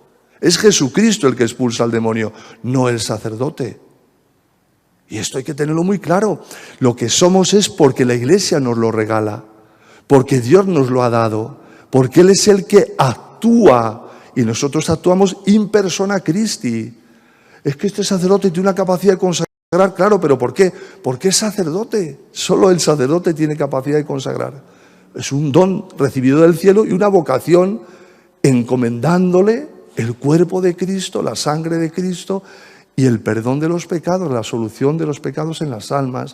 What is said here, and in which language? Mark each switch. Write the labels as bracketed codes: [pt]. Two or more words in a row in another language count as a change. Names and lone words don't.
[es] Es Jesucristo el que expulsa al demonio, no el sacerdote. Y esto hay que tenerlo muy claro. Lo que somos es porque la Iglesia nos lo regala. porque Dios nos lo ha dado, porque Él es el que actúa y nosotros actuamos [la] in persona Christi. [es] Es que este sacerdote tiene una capacidad de consagrar, claro, pero ¿por qué? Porque es sacerdote, solo el sacerdote tiene capacidad de consagrar. Es un don recibido del cielo y una vocación encomendándole el cuerpo de Cristo, la sangre de Cristo y el perdón de los pecados, la solución de los pecados en las almas.